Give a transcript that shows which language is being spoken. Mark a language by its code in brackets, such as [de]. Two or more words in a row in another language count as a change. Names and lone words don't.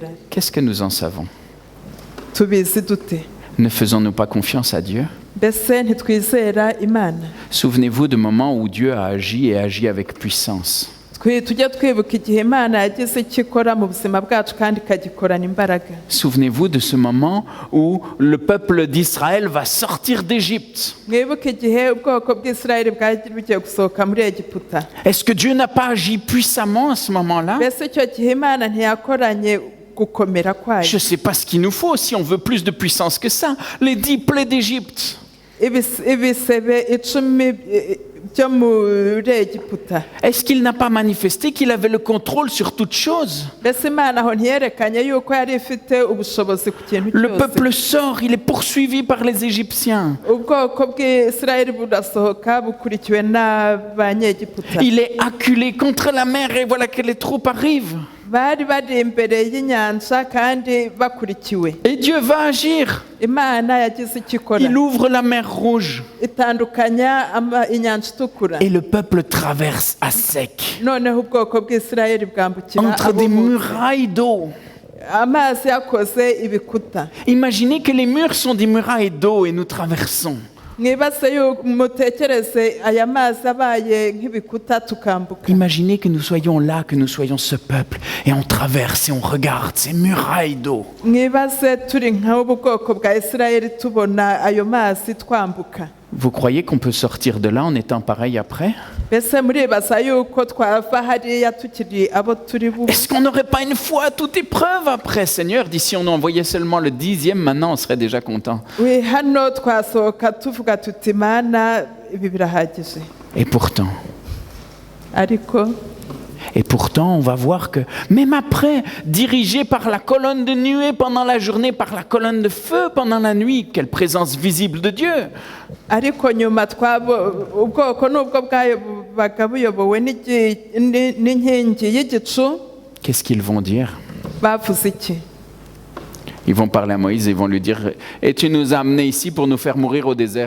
[fr] Qu'est-ce que nous en savons? [rw] Tubizi dute? [fr] Ne faisons-nous pas confiance à Dieu? [rw] Mbese ntitwizera Imana? [fr] Souvenez-vous du moment où Dieu a agi et agi avec puissance. [rw] Tujya twibuka igihe Imana yagize icyo ikora mu buzima bwacu kandi ikagikorana imbaraga. [fr] Souvenez-vous de ce moment où le peuple d'Israël va sortir d'Égypte. [rw] Mwibuke igihe ubwoko bw'Isirayeli bwari bugiye gusohoka muri Egiputa. [fr] Est-ce que Dieu n'a pas agi puissamment à ce moment-là? [rw] Mbese icyo gihe Imana ntiyakoranye gukomera kwayo? [fr] Je ne sais pas ce qu'il nous faut si on veut plus de puissance que ça. Les 10 plaies d'Égypte. [rw] Ibisebe 10 byo muri Egiputa. [fr] Est-ce qu'il n'a pas manifesté qu'il avait le contrôle sur toute chose? [rw] Mbese Imana aho ntiyerekanye yuko yari ifite ubushobozi ku kintu [fr] Le [rw] cyose? [fr] peuple sort, il est poursuivi par les Égyptiens. [rw] Ubwoko bw'Isirayeli burasohoka bukurikiwe n'Abanyegiputa. [fr] Il est acculé contre la mer et voilà que les troupes arrivent. [rw] Bari bari imbere y'inyanja kandi bakurikiwe. [fr] Et Dieu va agir. [rw] Imana yagize icyo ikora. [fr] Il ouvre la mer Rouge. [rw] Itandukanya inyanja itukura. [fr] Et le peuple traverse à sec. [rw] Noneho ubwoko bw'Isirayeli bwambukira [fr] Entre des murailles d'eau. [rw] amazi yakoze ibikuta. [fr] Imaginez que les murs sont des murailles d'eau et nous traversons. [rw] Mwibase yuko mutekereze aya mazi abaye nk'ibikuta tukambuka. [fr] Imaginez que nous soyons là, que nous soyons ce peuple, et on traverse et on regarde ces murailles d'eau. [rw] Mwibase turi nk'ubwoko bwa Isirayeli tubona ayo mazi twambuka. [fr] Vous croyez qu'on peut sortir de là en étant pareil après? [rw] Mbese muribaza yuko twava hariya tukiri abo turi bu? [fr] Est-ce qu'on n'aurait pas une foi à toute épreuve après, Seigneur? D'ici on envoyait seulement le 10e, maintenant on serait déjà content. Oui, [rw] hano twasohoka tuvuga tuti Mana ibi birahagije. [fr] Et pourtant, on va voir que même après, dirigé par la colonne de nuée pendant la journée, par la colonne de feu pendant la nuit, quelle présence visible de Dieu! [rw] Ariko nyuma ubwoko nubwo bwabaga buyobowe n'inkingi y'igicu. [fr] Qu'est-ce qu'ils vont dire? [rw] Bavuze iki? [fr] Ils vont parler à Moïse et ils vont lui dire: et tu nous as amenés ici pour nous faire mourir au désert.